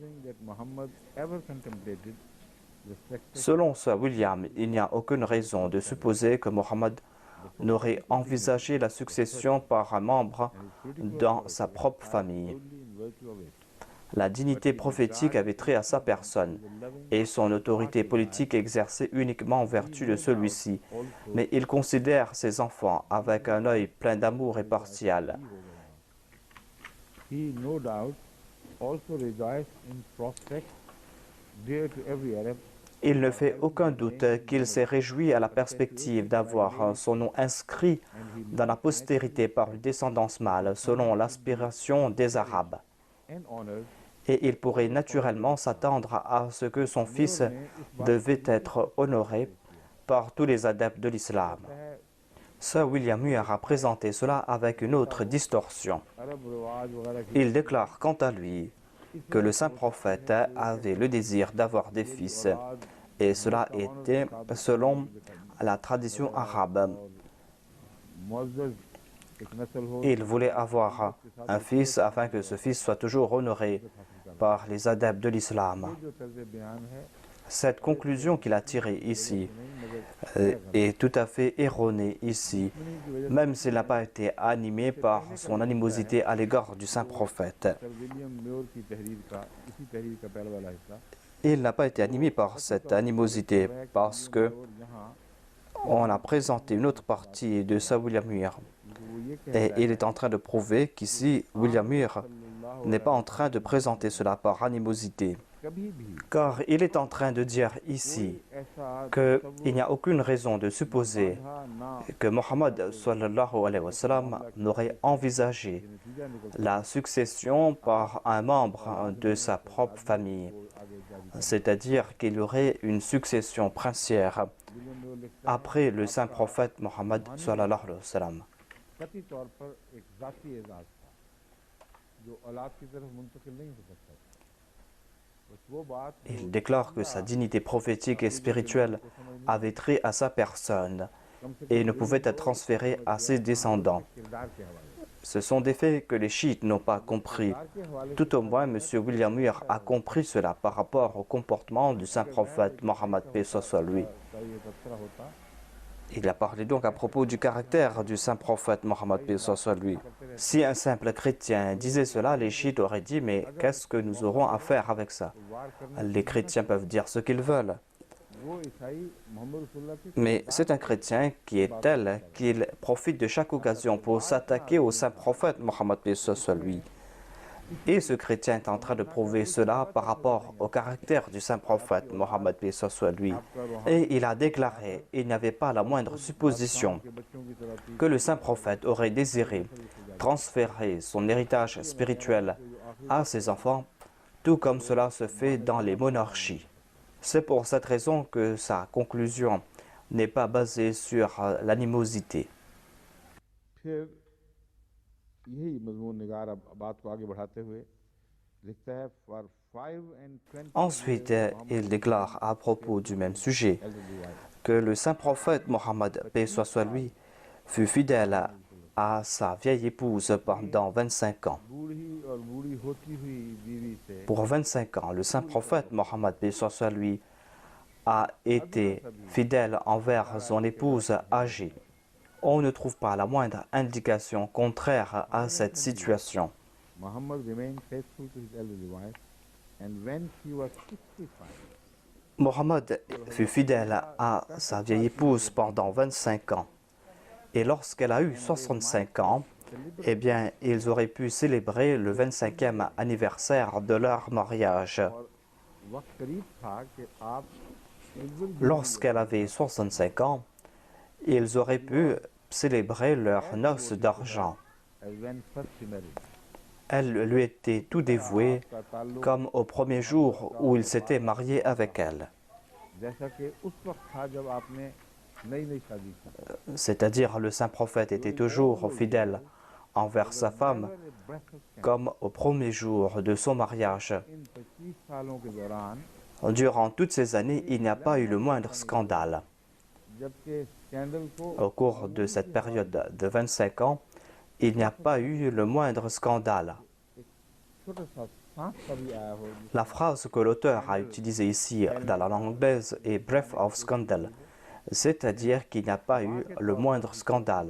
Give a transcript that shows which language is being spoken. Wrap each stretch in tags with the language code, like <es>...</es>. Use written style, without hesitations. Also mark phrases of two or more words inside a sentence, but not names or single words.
<fr>Selon Sir William, il n'y a aucune raison de supposer que Mohammed n'aurait envisagé la succession par un membre dans sa propre famille. La dignité prophétique avait trait à sa personne et son autorité politique exercée uniquement en vertu de celui-ci. Mais il considère ses enfants avec un œil plein d'amour et partial.</fr> <en>he no doubt also rejoiced in prospect dear to every Arab.</en> <fr>Il ne fait aucun doute qu'il s'est réjoui à la perspective d'avoir son nom inscrit dans la postérité par une descendance mâle selon l'aspiration des Arabes.</fr> <en>And honored</en> <fr>Et il pourrait naturellement s'attendre à ce que son fils devait être honoré par tous les adeptes de l'islam. Sir William Muir a présenté cela avec une autre distorsion.</fr> <ur>عرب رواج وغیرہ کی</ur> <fr>Il déclare quant à lui que le saint prophète avait le désir d'avoir des fils et cela était selon la tradition arabe.</fr> <ur>معزز ایک نسل ہو</ur> <fr>Il voulait avoir un fils afin que ce fils soit toujours honoré par les adeptes de l'islam.</fr> <ur>جو طرز بیان ہے</ur> <fr>Cette conclusion qu'il a tirée ici est tout à fait erronée ici, même s'il n'a pas été animé par son animosité à l'égard du saint prophète.</fr> <ur>سر ولیم میور کی تحریر کا اسی تحریر کا پہلا والا حصہ</ur> <fr>Il n'a pas été animé par cette animosité parce que</fr> <ur>اور یہاں</ur> <fr>on a présenté une autre partie de Sir William Muir</fr> <ur>وہ یہ کہہ</ur> <fr>et il est en train de prouver qu'ici William Muir n'est pas en train de présenter cela par animosité,</fr> <ur>کبھی بھی</ur> <fr>car il est en train de dire ici</fr> <ur>ایسا</ur> <fr>qu'il n'y a aucune raison de supposer</fr> <ur>تھا نا</ur> <fr>que Mohammed</fr> <ar>صلى الله عليه وسلم</ar> <fr>n'aurait envisagé</fr> <ur>نتیجہ نکل</ur> <fr>la succession par un membre de sa propre famille, c'est-à-dire qu'il y aurait une succession princière</fr> <ur>ولیم میور لکھتا</ur> <fr>après le saint prophète Mohammed</fr> <ar>صلى الله عليه وسلم.</ar> <ur>قطعی طور پر ایک ذاتی اعزاز تھا جو اولاد کی طرف منتقل نہیں ہو سکتا تھا. بس وہ بات</ur> <fr>Il déclare que sa dignité prophétique et spirituelle avait trait à sa personne et ne pouvait être transférée à ses descendants.</fr> <ur>کردار کے حوالے</ur> <fr>Ce sont des faits que les chiites n'ont pas compris.</fr> <ur>کردار کے حوالے</ur> <fr>Tout au moins, M. William Muir a compris cela par rapport au comportement du saint prophète Mohammed paix soit lui.</fr> <ur>کا یہ تبصرہ ہوتا</ur> <fr>Il a parlé donc à propos du caractère du saint prophète Mohammed paix soit lui. Si un simple chrétien disait cela, les chiites auraient dit « Mais qu'est-ce que nous aurons à faire avec ça ?»</fr> <ur>وار کرنے</ur> <fr>Les chrétiens peuvent dire ce qu'ils veulent.</fr> <ur>وہ عیسائی محمد رسول اللہ کی</ur> <fr>Mais c'est un chrétien qui est tel qu'il profite de chaque occasion pour s'attaquer au saint prophète Mohammed paix soit lui. Et ce chrétien est en train de prouver cela par rapport au caractère du saint prophète Mohammed paix soit lui. Et il a déclaré, il n'y avait pas la moindre supposition</fr> <ur>کے بچوں کی طرح تھی</ur> <fr>que le saint prophète aurait désiré transférer son héritage spirituel à ses enfants, tout comme cela se fait dans les monarchies. C'est pour cette raison que sa conclusion n'est pas basée sur l'animosité.</fr> <ur>پھر یہی مضمون نگار اب بات کو آگے بڑھاتے ہوئے لکھتا ہے</ur> <en>for 5 and 20</en> <fr>Ensuite, il déclare à propos du même sujet que le saint prophète Mohammed, paix soit lui, fut fidèle à sa vieille épouse pendant 25 ans.</fr> <ur>بوڑھی اور بوڑھی ہوتی ہوئی بیوی سے</ur> <fr>Pour 25 ans, le saint prophète Mohammed, paix soit lui, a été fidèle envers son épouse âgée. On ne trouve pas la moindre indication contraire à cette situation.</fr> <en>Muhammad remained faithful to his elderly wife and when she was 65</en> <fr>Mohammed fut fidèle à sa vieille épouse pendant 25 ans. Et lorsqu'elle a eu 65 ans, eh bien, ils auraient pu célébrer le 25e anniversaire de leur mariage.</fr> <ur>اور وقت قریب تھا کہ آپ</ur> <fr>Lorsqu'elle avait 65 ans, ils auraient pu célébrer leurs noces d'argent.</fr> <en>as when first she married</en> <fr>Elle lui était tout dévouée</fr> <ur>آپ کا تعلق</ur> <fr>comme au premier jour où il s'était marié avec elle.</fr> <ur>جیسا کہ اس وقت تھا جب آپ نے نئی نئی شادی کی</ur> <fr>C'est-à-dire le saint prophète était toujours fidèle envers sa femme comme au premier jour de son mariage.</fr> <ur>ان 25 سالوں کے دوران</ur> <fr>Durant toutes ces années, il n'y a pas eu le moindre scandale.</fr> <ur>جبکہ اسکینڈل کو</ur> <fr>Au cours de cette période de 25 ans, il n'y a pas eu le moindre scandale.</fr> <ur>چھوٹا سا سانس کا بھی آیا ہو</ur> <fr>La phrase que l'auteur a utilisée ici dans la langue anglaise est «</fr> <en>breath of scandal »,</en> <fr>c'est-à-dire qu'il n'y a pas eu le moindre scandale.</fr>